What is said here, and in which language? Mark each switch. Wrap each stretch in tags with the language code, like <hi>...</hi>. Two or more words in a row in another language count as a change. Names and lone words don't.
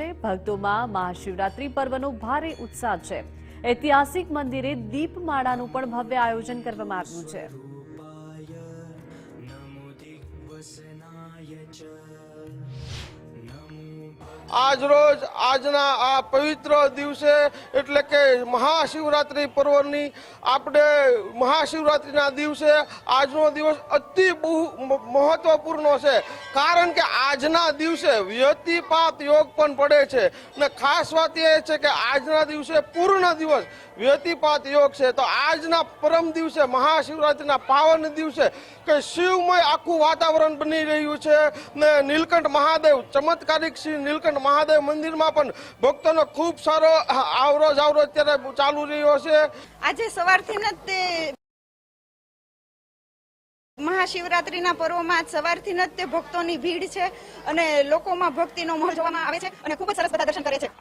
<gu>ભક્તોમાં મહાશિવરાત્રી પર્વનો ભારે ઉત્સાહ છે। ઐતિહાસિક મંદિરે દીપમાળાનું પણ ભવ્ય આયોજન કરવામાં આવ્યું છે। આજ રોજ આજના આ પવિત્ર દિવસે એટલે કે મહાશિવરાત્રિ પર્વની આપણે મહાશિવરાત્રિના દિવસે આજનો દિવસ અતિ મહત્વપૂર્ણ છે। કારણ કે આજના દિવસે વ્યતિપાત યોગ પણ પડે છે ને ખાસ બાત એ છે કે આજના દિવસે પૂર્ણ દિવસ વ્યતિપાત યોગ છે। તો આજના પરમ દિવસે મહાશિવરાત્રિના પાવન દિવસે કે શિવમય આખું વાતાવરણ બની રહ્યું છે ને નીલકંઠ મહાદેવ ચમત્કારિક શ્રી નીલકંઠ મહાદેવ મંદિર મેં પણ ભક્તો ખૂબ સારો આવરોજ અત્યારે ચાલુ રહ્યો છે। આજ સવારથી ન તે મહાશિવરાત્રિના પર્વમાં સવારથી ન તે ભક્તોની ભીડ છે અને લોકોમાં ભક્તિનો માહોલ જોવામાં આવે છે અને ખૂબ સરસ બધા દર્શન કરે છે।</gu>